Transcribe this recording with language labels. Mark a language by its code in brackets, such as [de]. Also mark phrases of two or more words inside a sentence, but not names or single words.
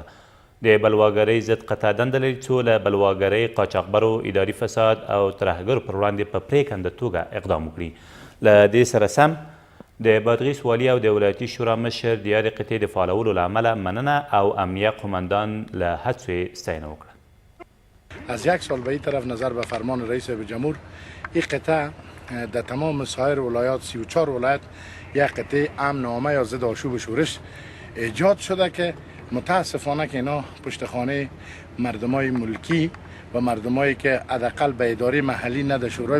[ps] د بلواګرۍ ضد قطع دنده لري څو له بلواګرۍ، قاچاقبرو، اداري فساد او ترهګرو پر وړاندې په پرېکنده توګه اقدام وکړي. له دې سره سم د بادغیس والي او د ولایتي شورا مشر د یادې قطعې د فعالولو له امله مننه او امنیه قمندان له هڅو یې ستاینه وکړه. [fa] از یک سال به این طرف نظر به فرمان رئیس جمهور این قطعه در تمام سایر ولایات 34 ولایت یک قطعه امن عامه یا ضد آشوب و شورش ایجاد شده که متاسفانه که اینا پشتخانه مردمای ملکی و مردمایی که حداقل به اداره محلی نه در شورای